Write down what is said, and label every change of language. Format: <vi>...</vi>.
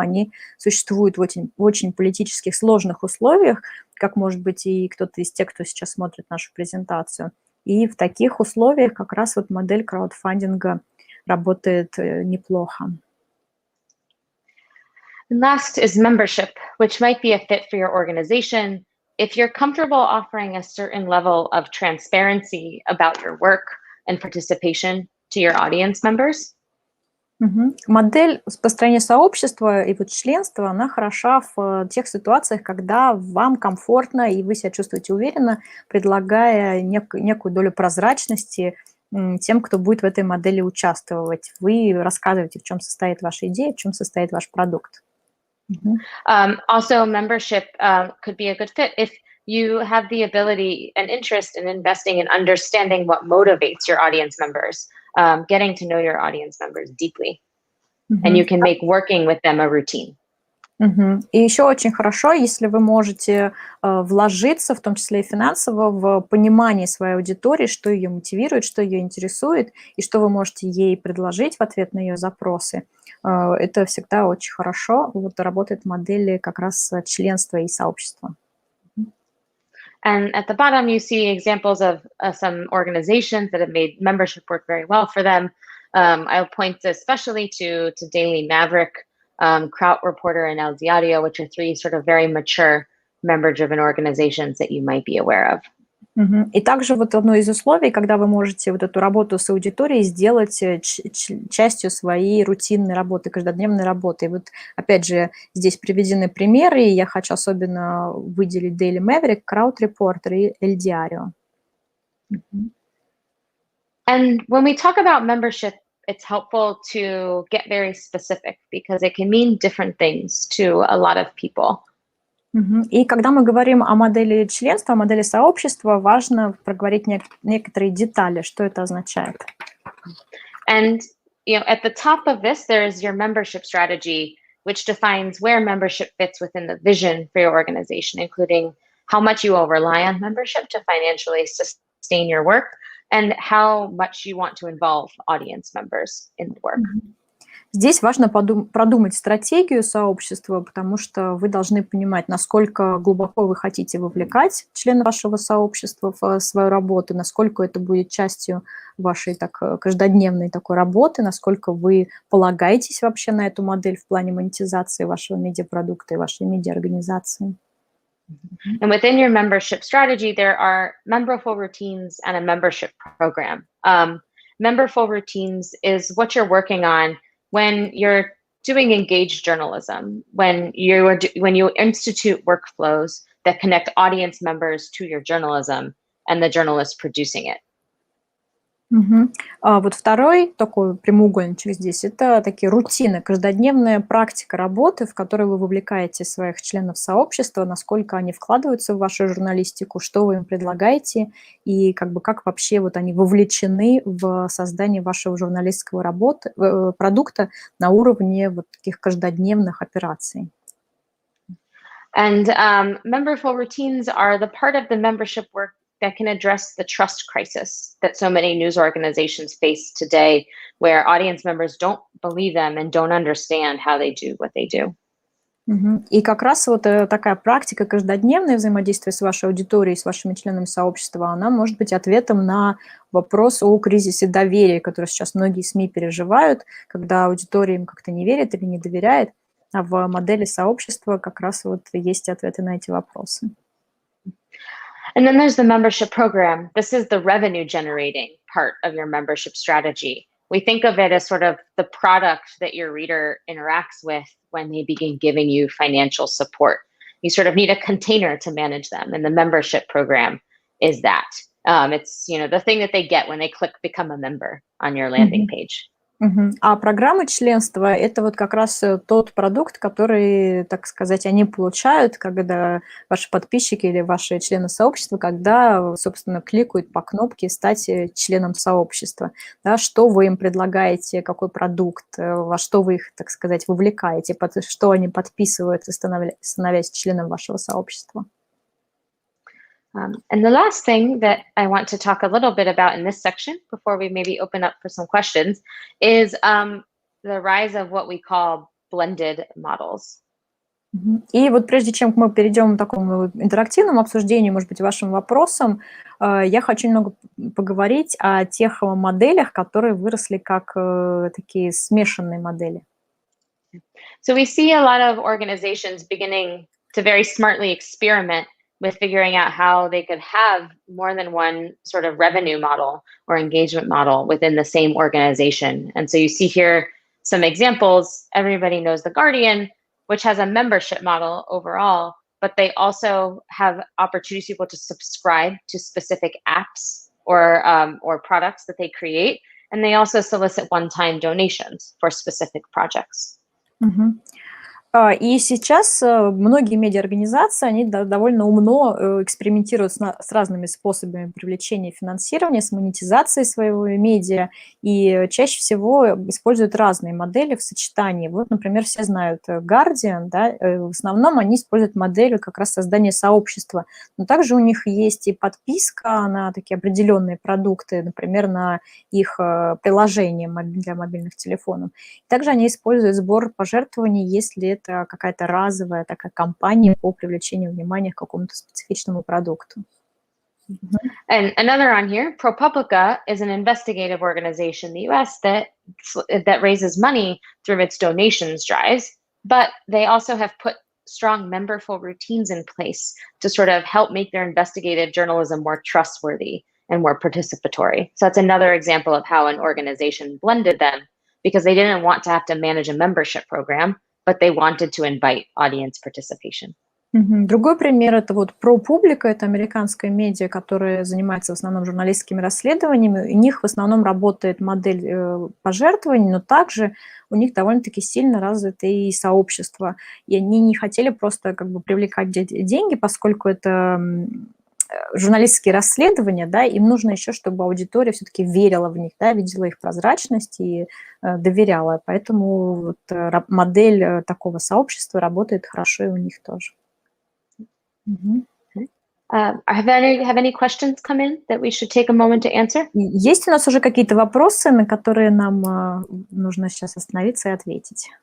<ru>Они существуют в очень политических сложных условиях, как, может быть, и кто-то из тех, кто сейчас смотрит нашу презентацию. И в таких условиях как раз вот модель краудфандинга работает неплохо.</ru> <en>Last is membership, which might be a fit for your organization if you're comfortable offering a certain level of transparency about your work and participation to your audience members.</en> <ru>Модель построения сообщества и вот членства, она хороша в тех ситуациях, когда вам комфортно и вы себя чувствуете уверенно, предлагая некую долю прозрачности тем, кто будет в этой модели участвовать. Вы рассказываете, в чем состоит ваша идея, в чем состоит ваш продукт.</ru> <en>Also, membership could be a good fit if you have the ability and interest in investing and understanding what motivates your audience members, getting to know your audience members deeply, and you can make working with them a routine.</en> <ru>И еще очень хорошо, если вы можете вложиться, в том числе и финансово, в понимание своей аудитории, что ее мотивирует, что ее интересует, и что вы можете ей предложить в ответ на ее запросы. Это всегда очень хорошо. Вот работает модель как раз членства и сообщества.</ru> <en>And at the bottom, you see examples of some organizations that have made membership work very well for them. I'll point especially to Daily Maverick, Kraut Reporter, and El Diario, which are three sort of very mature member-driven organizations that you might be aware of.</en> <ru>И также вот одно из условий, когда вы можете вот эту работу с аудиторией сделать частью своей рутинной работы, каждодневной работы. И вот опять же здесь приведены примеры, и я хочу особенно выделить Daily Maverick, Kraut Reporter и El Diario.</ru> <en>And when we talk about membership, it's helpful to get very specific because it can mean different things to a lot of people.</en> <ru>И когда мы говорим о модели членства, о модели сообщества, важно проговорить некоторые детали, что это означает.</ru> <en>And at the top of this, there is your membership strategy, which defines where membership fits within the vision for your organization, including how much you will rely on membership to financially sustain your work, and how much you want to involve audience members in the work.</en> <ru>Здесь важно продумать стратегию сообщества, потому что вы должны понимать, насколько глубоко вы хотите вовлекать членов вашего сообщества в свою работу, насколько это будет частью вашей каждодневной такой работы, насколько вы полагаетесь вообще на эту модель в плане монетизации вашего медиапродукта и вашей медиаорганизации.</ru> <en>And within your membership strategy, there are memberful routines and a membership program. Memberful routines is what you're working on when you're doing engaged journalism, when you institute workflows that connect audience members to your journalism and the journalist producing it.</en> <ru>Вот второй такой прямоугольничек здесь – это такие рутины, каждодневная практика работы, в которой вы вовлекаете своих членов сообщества, насколько они вкладываются в вашу журналистику, что вы им предлагаете и как вообще вот они вовлечены в создание вашего журналистского продукта на уровне вот таких каждодневных операций.</ru> <en>And memberful routines are the part of the membership work that can address the trust crisis that so many news organizations face today, where audience members don't believe them and don't understand how they do what they do.</en> <ru>И как раз вот такая практика каждодневное взаимодействие с вашей аудиторией, с вашими членами сообщества, она может быть ответом на вопрос о кризисе доверия, который сейчас многие СМИ переживают, когда аудитория им как-то не верит или не доверяет, а в модели сообщества как раз вот есть ответы на эти вопросы.</ru> <en>And then there's the membership program. This is the revenue generating part of your membership strategy. We think of it as sort of the product that your reader interacts with when they begin giving you financial support. You sort of need a container to manage them, and the membership program is that. It's the thing that they get when they click become a member on your landing page.</en> <ru>А программы членства – это вот как раз тот продукт, который, так сказать, они получают, когда ваши подписчики или ваши члены сообщества, когда, собственно, кликают по кнопке «Стать членом сообщества». Да, что вы им предлагаете, какой продукт, во что вы их, так сказать, вовлекаете, что они подписывают, становясь членом вашего сообщества.</ru> <en>And the last thing that I want to talk a little bit about in this section before we maybe open up for some questions is the rise of what we call blended models.</en> <ru>И вот прежде чем мы перейдем к такому интерактивному обсуждению, может быть, вашим вопросам, я хочу немного поговорить о тех моделях, которые выросли как такие смешанные модели.</ru> <en>So we see a lot of organizations beginning to very smartly experiment with figuring out how they could have more than one sort of revenue model or engagement model within the same organization. And so you see here some examples. Everybody knows The Guardian, which has a membership model overall, but they also have opportunities for people to subscribe to specific apps or products that they create. And they also solicit one-time donations for specific projects.</en> <ru>И сейчас многие медиаорганизации, они довольно умно экспериментируют с разными способами привлечения финансирования, с монетизацией своего медиа, и чаще всего используют разные модели в сочетании. Вот, например, все знают Guardian, да, в основном они используют модель как раз создания сообщества, но также у них есть и подписка на такие определенные продукты, например, на их приложения для мобильных телефонов. Также они используют сбор пожертвований, если это какая-то разовая такая кампания по привлечению внимания к какому-то специфичному продукту.</ru> <en>And another on here, ProPublica is an investigative organization in the US that raises money through its donations drives, but they also have put strong memberful routines in place to sort of help make their investigative journalism more trustworthy and more participatory. So that's another example of how an organization blended them because they didn't want to have to manage a membership program, but they wanted to invite audience participation.</en> <ru>Другой пример – это вот ProPublica, это американская медиа, которая занимается в основном журналистскими расследованиями. У них в основном работает модель пожертвований, но также у них довольно-таки сильно развито и сообщество. И они не хотели просто как бы привлекать деньги, поскольку это журналистские расследования, да, им нужно еще, чтобы аудитория все-таки верила в них, да, видела их прозрачность и доверяла. Поэтому вот модель такого сообщества работает хорошо и у них тоже.</ru> <en>Have any questions come in that we should take a moment to answer?</en> <ru>Есть у нас уже какие-то вопросы, на которые нам нужно сейчас остановиться и ответить.</ru>